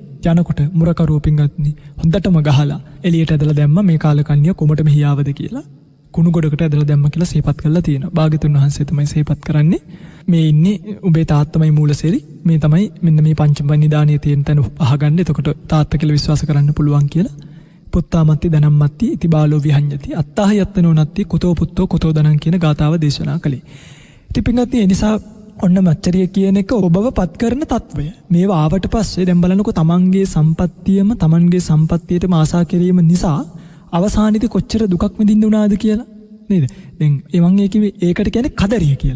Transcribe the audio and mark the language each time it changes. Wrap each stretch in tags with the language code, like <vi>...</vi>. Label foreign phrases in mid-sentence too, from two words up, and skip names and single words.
<si>යනකොට මුරකරුව පින්ගත්නි හොඳටම ගහලා එළියට ඇදලා දැම්මා මේ කාලකන්ණිය කොමට මෙහි ආවද කියලා. කුණු ගොඩකට ඇදලා දැම්මා කියලා සිහිපත් කරලා තියෙනවා. භාග්‍යතුන් වහන්සේ තමයි සිහිපත් කරන්නේ. මේ ඉන්නේ උඹේ තාත්තමයි මූලසෙරි. මේ තමයි මෙන්න මේ පංචම නිදානිය තියෙන තැන අහගන්න. එතකොට තාත්තා කියලා විශ්වාස කරන්න පුළුවන් කියලා.</si> <pi>පුත්තාමත්ති ධනම්මත්ති ඉති බාලෝ විහඤ්ඤති අත්තාහ යත්තනෝ නත්ති කුතෝ පුත්තෝ කුතෝ ධනං</pi> <si>කියන ගාතාව දේශනා කළේ. ඉතින් පින්ගත්නි ඒ නිසා ඔන්න මච්චරිය කියන එක ඔබව පත් කරන తත්වය. මේවා ආවට පස්සේ දැන් බලනකො තමන්ගේ තමන්ගේ සම්පත්තියටම ආසා කිරීම නිසා අවසානයේදී කොච්චර දුකක් විඳින්න උනාද කියලා නේද? දැන් මම ඒකට කියන්නේ කදරිය කියලා.</si>